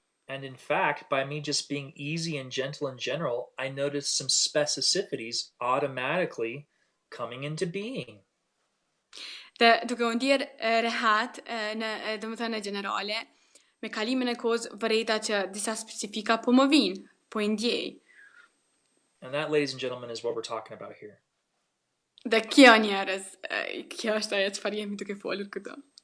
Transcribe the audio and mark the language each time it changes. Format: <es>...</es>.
<en>And in fact, by me just being easy and gentle in general, I noticed some specificities automatically coming into being.</en> <sq>Dhe duke u ndjerë rehat domethënë në generale, me kalimin e kohës vërejta që disa specifika po më vinë, po I ndjej.</sq> <en>And that, ladies and gentlemen, is what we're talking about here.</en> <sq>Dhe kjo njerëz, kjo është ajo çfarë jemi duke folur këtu.</sq>